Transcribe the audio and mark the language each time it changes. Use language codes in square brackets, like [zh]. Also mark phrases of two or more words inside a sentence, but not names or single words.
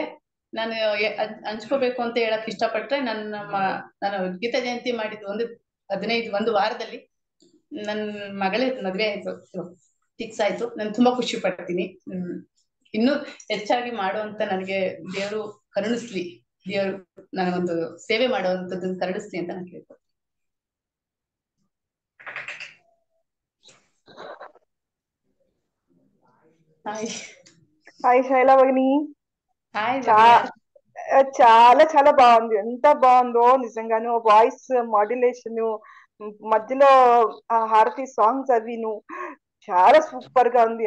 [kn] ನಾನು ಹಂಚ್ಕೋಬೇಕು ಅಂತ ಹೇಳಕ್ ಇಷ್ಟಪಟ್ರೆ, ನಾನು ಗೀತಾ ಜಯಂತಿ ಮಾಡಿದ್ದು ಒಂದು ವಾರದಲ್ಲಿ ನನ್ನ ಮಗಳೇ ಮದ್ವೆ ಆಯ್ತು, ಫಿಕ್ಸ್ ಆಯ್ತು. ನಾನು ತುಂಬಾ ಖುಷಿ ಪಡ್ತೀನಿ. ಇನ್ನು ಹೆಚ್ಚಾಗಿ ಮಾಡುವಂತ ನನಗೆ ದೇವರು ಕರುಣಿಸ್ಲಿ, ದೇವರು ನನಗೊಂದು ಸೇವೆ ಮಾಡುವಂತದ್ದನ್ನ ಕರುಣಿಸ್ಲಿ ಅಂತ ನಾನು ಕೇಳ್ತೀನಿ. [te] హాయ్ శైలా భగిని. హాయ్. చాలా చాలా బాగుంది, ఎంత బాగుందో నిజంగాను. [en] voice modulation [te] మధ్యలో ఆ హారతి సాంగ్స్ అవిను చాలా సూపర్ గా ఉంది.